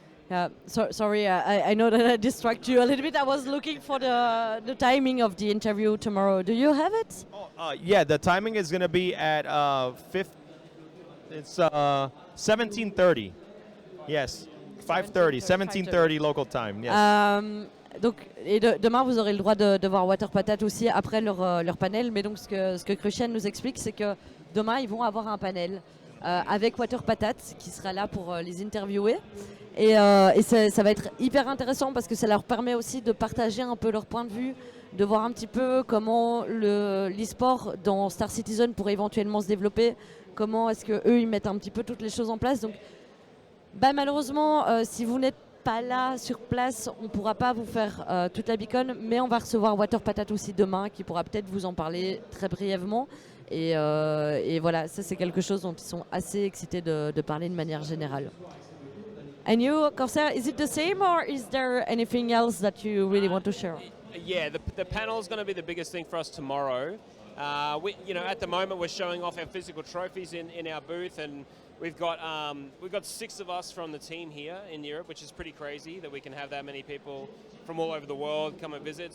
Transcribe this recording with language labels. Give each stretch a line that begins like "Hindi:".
English: Yeah, sorry, I know that I distract you a little bit. I was looking for the timing of the interview tomorrow. Do you have it? Yeah, the timing is going to be at 17:30. Yes, 5:30, 17:30 local time. Yes.
French: Donc, demain, vous aurez le droit de voir Water Patat aussi après leur panel. Mais donc, ce que Crucian nous explique, c'est que demain, ils vont avoir un panel avec Water Patat qui sera là pour les interviewer. Et ça va être hyper intéressant parce que ça leur permet aussi de partager un peu leur point de vue, de voir un petit peu comment l'e-sport dans Star Citizen pourrait éventuellement se développer, comment est-ce qu'eux ils mettent un petit peu toutes les choses en place. Donc malheureusement, si vous n'êtes pas là sur place, on ne pourra pas vous faire toute la beacon, mais on va recevoir Water Patat aussi demain qui pourra peut-être vous en parler très brièvement. Et voilà, ça c'est quelque chose dont ils sont assez excités de parler de manière générale.
English: And you, Cor5air, is it the same or is there anything else that you really want to share? Yeah, the panel is going to be the biggest thing for us tomorrow. At the moment we're showing off our physical trophies in our booth, and we've got 6 of us from the team here in Europe, which is pretty crazy that we can have that many people from all over the world come and visit.